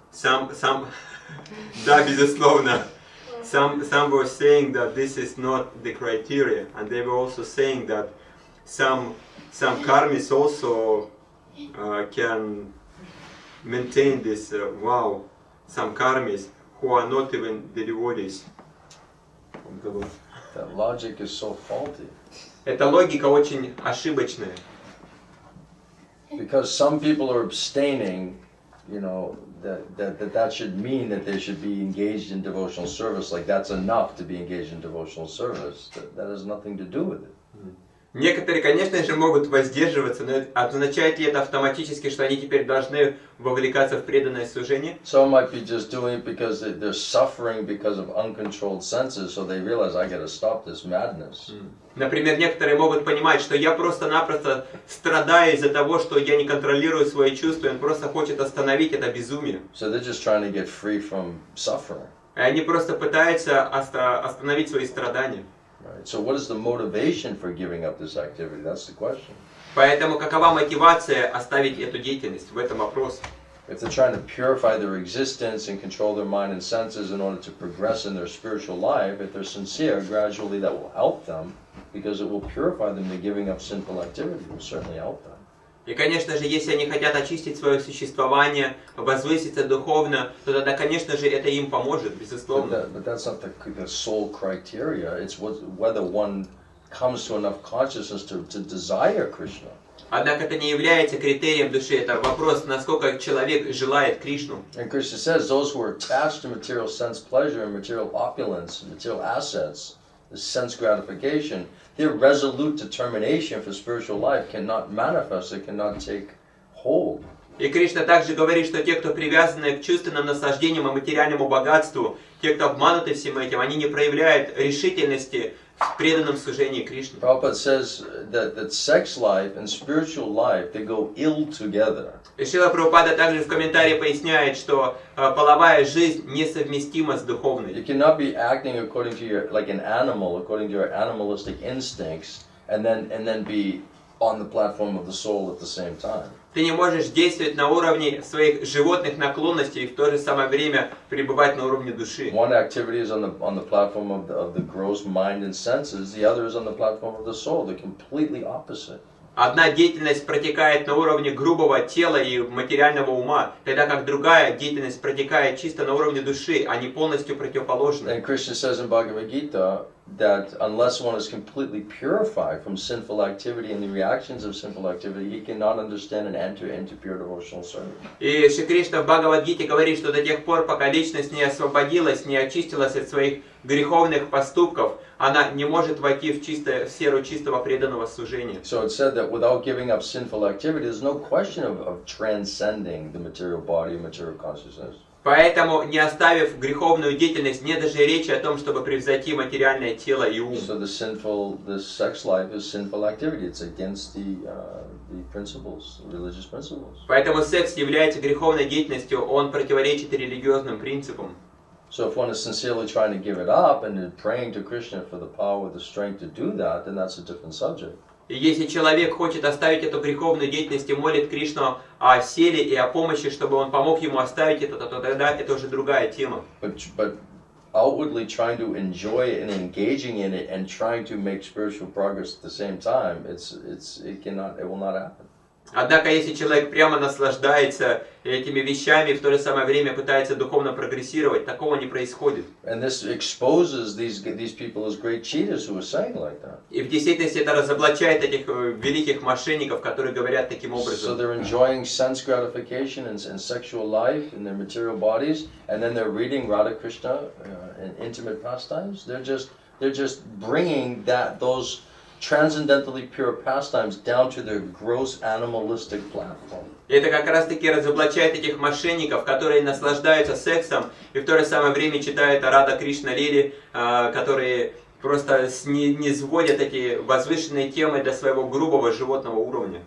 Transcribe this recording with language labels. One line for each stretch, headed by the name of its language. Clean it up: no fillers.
English: Some,
Russian: да, безусловно.
English: Some were saying that this is not the criteria, and they were also saying that some karmis also can maintain this. Some karmis who are not even the devotees. That logic is so faulty.
Russian: Эта логика очень ошибочная.
English: Because some people are abstaining, you know, that should mean that they should be engaged in devotional service. Like that's enough to be engaged in devotional service. That has nothing to do with it.
Russian: Некоторые, конечно же, могут воздерживаться, но означает ли это автоматически, что они теперь должны вовлекаться в преданное служение?
English: Some might be just doing it because they're suffering because of uncontrolled senses, so they realize I got to stop this madness.
Russian: Например, некоторые могут понимать, что я просто-напросто страдаю из-за того, что я не контролирую свои чувства, и он просто хочет остановить это безумие.
English: So they're just trying to get free from suffering.
Russian: И они просто пытаются остановить свои страдания.
English: Right. So what is the motivation for giving up this activity? That's the question.
Russian: Поэтому какова мотивация оставить эту деятельность? В этом вопрос.
English: If they're trying to purify their existence and control their mind and senses in order to progress in their spiritual life, if they're sincere, gradually that will help them because it will purify them to giving up sinful activity. It will certainly help them.
Russian: И, конечно же, если они хотят очистить свое существование, возвыситься духовно, то тогда, конечно же, это им поможет, безусловно.
English: But that's not the sole criteria. It's whether one comes to enough consciousness to desire Krishna.
Russian: Однако это не является критерием души. Это вопрос, насколько человек желает Кришну.
English: And Krishna says those who are attached to material sense pleasure and material opulence and material assets, the sense gratification, their resolute determination for spiritual life cannot manifest, it cannot take hold.
Russian: И Кришна также говорит, что те, кто привязаны к чувственным наслаждениям и материальному богатству, те, кто обмануты всем этим, они не проявляют решительности в преданном служении Кришне.
English: Prabhupada says that sex life and spiritual life, they go ill together.
Russian: И Шрила Прабхупада также в комментарии поясняет, что половая жизнь несовместима с духовной.
English: You cannot be acting according to your, like an animal, according to your animalistic instincts, and then be on the platform of the soul at the same time.
Russian: Ты не можешь действовать на уровне своих животных наклонностей и в то же самое время пребывать на уровне души.
English: One activity is on the platform of the gross mind and senses, the other is on the platform of the soul. They're completely opposite.
Russian: Одна деятельность протекает на уровне грубого тела и материального ума, тогда как другая деятельность протекает чисто на уровне души, они полностью противоположны.
English: And Krishna says in Bhagavad Gita that unless one is completely purified from sinful activity and the reactions of sinful activity, he cannot understand and enter into pure devotional service.
Russian: И Шри Кришна в Бхагавад-гите говорит, что до тех пор, пока личность не освободилась, не очистилась от своих греховных поступков, она не может войти в сферу чистого преданного служения.
English: So it's said that without giving up sinful activity, there's no question of transcending the material body, material consciousness.
Russian: Поэтому, не оставив греховную деятельность, нет даже речи о том, чтобы превзойти материальное тело и ум.
English: So the sex life is sinful activity. It's against the principles, religious principles.
Russian: Поэтому секс является греховной деятельностью, он противоречит религиозным принципам.
English: So if one is sincerely trying to give it up and praying to Krishna for the power, the strength to do that, then that's a different subject.
Russian: И если человек хочет оставить эту греховную деятельность и молит Кришну о силе и о помощи, чтобы он помог ему оставить это, то тогда это уже другая тема.
English: But outwardly trying to enjoy it and engaging in it and trying to make spiritual progress at the same time, it will not happen.
Russian: Однако, если человек прямо наслаждается этими вещами и в то же самое время пытается духовно прогрессировать, такого не происходит.
English: And this exposes these people as great cheaters who are saying like that.
Russian: И в действительности это разоблачает этих великих мошенников, которые говорят таким
English: So
Russian: образом.
English: they're enjoying sense gratification and sexual life in their material bodies, and then they're reading Radha Krishna in intimate pastimes. They're just bringing those transcendently pure pastimes down to their gross animalistic platform.
Russian: Это как раз таки разоблачает этих мошенников, которые наслаждаются сексом и в то же самое время читают о Рада Кришна Лиле, которые просто низводят эти возвышенные темы до своего грубого животного уровня.